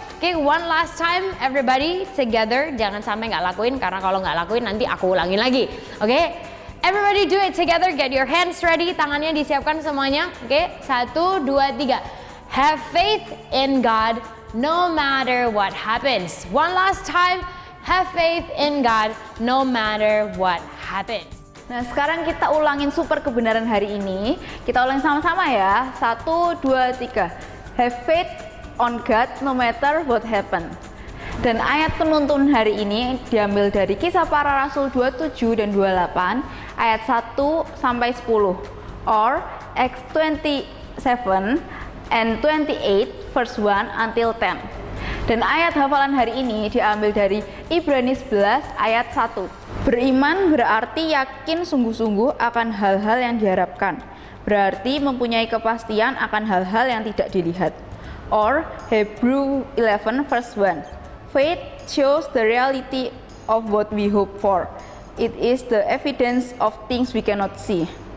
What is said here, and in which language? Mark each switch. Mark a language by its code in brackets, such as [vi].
[en] Oke, one last time everybody together. [id] Jangan sampai nggak lakuin, karena kalau nggak lakuin nanti aku ulangin lagi. [en] Oke, everybody do it together. Get your hands ready. [id] Tangannya disiapkan semuanya. Oke, 1, 2, 3. [en] Have faith in God no matter what happens. One last time. Have faith in God no matter what happens. [id] Nah sekarang kita ulangin super kebenaran hari ini. Kita ulang sama-sama ya. [en] 1, 2, 3. Have faith on God no matter what happen. [id] Dan ayat penuntun hari ini diambil dari Kisah Para Rasul 27 dan 28 ayat 1 sampai 10, [en] or Acts 27 and 28 verse 1 until 10. [id] Dan ayat hafalan hari ini diambil dari Ibrani 11 ayat 1. Beriman berarti yakin sungguh-sungguh akan hal-hal yang diharapkan. Berarti mempunyai kepastian akan hal-hal yang tidak dilihat. [en] Or Hebrew 11 verse 1. Faith shows the reality of what we hope for. It is the evidence of things we cannot see.